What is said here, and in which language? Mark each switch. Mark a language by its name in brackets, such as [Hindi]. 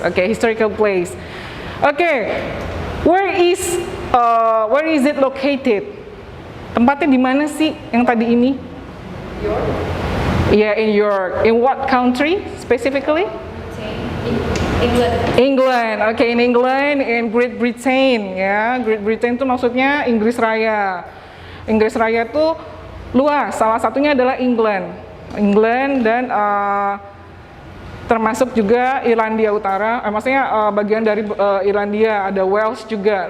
[English] Okay, historical place. Okay, where is it located? [Indonesian] Tempatnya di mana sih yang tadi ini? [English] York. Yeah, in York. In what country specifically? England. England. Okay, in England, in Great Britain. [Indonesian] Ya, Great Britain itu maksudnya Inggris Raya. Inggris Raya itu luas. Salah satunya adalah England. England dan termasuk juga Irlandia Utara. Maksudnya bagian dari Irlandia, ada Wales juga.